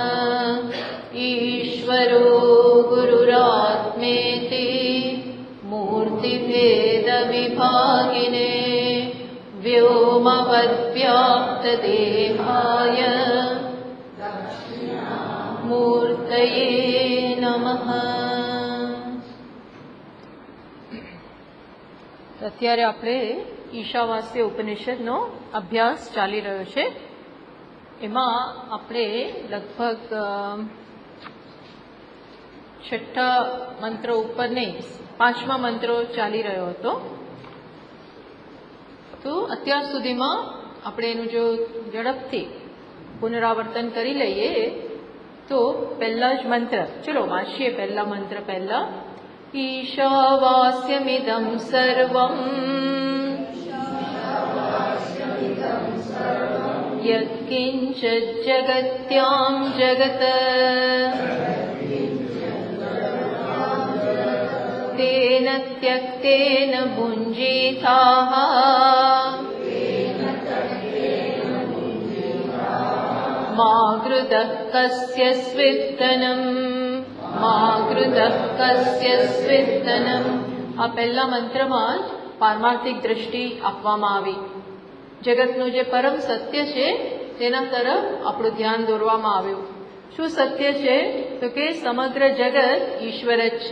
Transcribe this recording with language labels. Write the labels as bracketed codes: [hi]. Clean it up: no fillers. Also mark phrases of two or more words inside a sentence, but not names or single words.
[sa] ईश्वरो गुरुरात्मेति मूर्तिभेदविभागिने व्योमवद्व्याप्तदेहाय मूर्तये नमः। [gu] અત્યારે આપણે ઈશાવાસ્ય ઉપનિષદનો અભ્યાસ ચાલી રહ્યો છે. એમાં આપણે લગભગ છઠ્ઠા મંત્ર ઉપર નહીં, પાંચમા મંત્રો ચાલી રહ્યો હતો. તો અત્યાર સુધીમાં આપણે એનું જો ઝડપથી પુનરાવર્તન કરી લઈએ તો પહેલા જ મંત્ર, ચલો વાંચીએ પહેલા મંત્ર પહેલા. [sa] ईशावास्यमिदं सर्वं यत्किञ्चित् जगत्यां जगत् तेन त्यक्तेन भुञ्जीताः मा कृतः कस्य स्वित्तनम् માગૃતઃ કસ્ય સ્વિત્તનમ. [gu] આ પહેલા મંત્રમાં જ પારમાર્થિક દ્રષ્ટિ આપવામાં આવી. જગતનું જે પરમ સત્ય છે તેના તરફ આપણું ધ્યાન દોરવામાં આવ્યું. શું સત્ય છે? તો કે સમગ્ર જગત ઈશ્વર જ છે.